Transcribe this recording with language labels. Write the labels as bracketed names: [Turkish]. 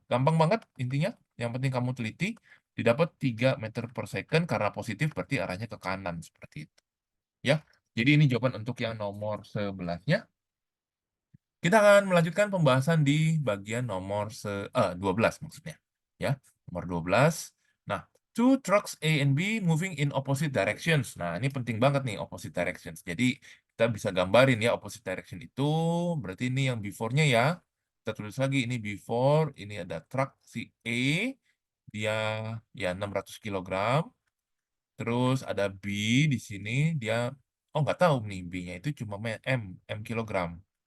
[Indonesian] Gampang banget intinya. Yang penting kamu teliti, didapat 3 meter per second karena positif berarti arahnya ke kanan seperti itu. Ya. Jadi ini jawaban untuk yang nomor 11-nya. Kita akan melanjutkan pembahasan di bagian nomor 12 maksudnya. Ya, nomor 12. [English] Nah, two trucks A and B moving in opposite directions. [Indonesian] Nah, ini penting banget nih opposite directions. Jadi, kita bisa gambarin ya opposite direction itu berarti ini yang before-nya ya. Kita tulis lagi ini before, ini ada truck si A, dia ya 600 kilogram. Terus ada B di sini dia nggak tahu nih B-nya itu cuma M kilogram.